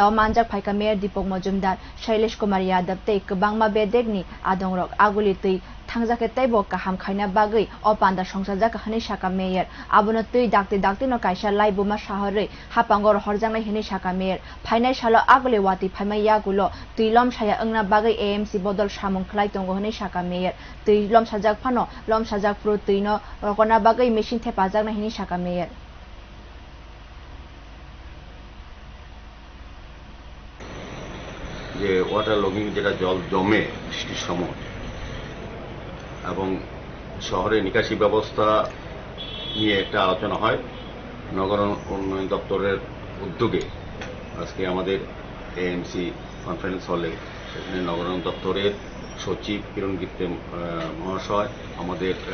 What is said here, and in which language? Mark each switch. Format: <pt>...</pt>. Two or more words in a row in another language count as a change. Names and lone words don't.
<trp>o manjak phaika mayor Dipok Mojumdar Shailesh Kumar Yadav tei kwbangma bedegni adongrok Aguli tui thangjake teibo kaham khaina bagwi o panda sangchajak hini saka mayor abono tui dakti no kaisa laibuma shahorwi hapangor horjaknai hini saka mayor phainai salo Aguli watwi phaimai yagulo tui lomsaya wngna bagwi A.M.C bodol samung khlai tongo hini saka mayor tui lomsajak phano lamsafrw tui no rokona bagwi machine thepajaknai hini saka mayor</trp> <bn>যে</bn> <en>water logging</en> <bn>যেটা জল জমে বৃষ্টির সময় এবং শহরে নিকাশি ব্যবস্থা নিয়ে একটা আলোচনা হয় নগর উন্নয়ন দপ্তরের উদ্যোগে আজকে আমাদের এএমসি কনফারেন্স হলে সেখানে নগর উন্নয়ন দপ্তরের সচিব কিরণ গিত্তে মহাশয় আমাদের</bn>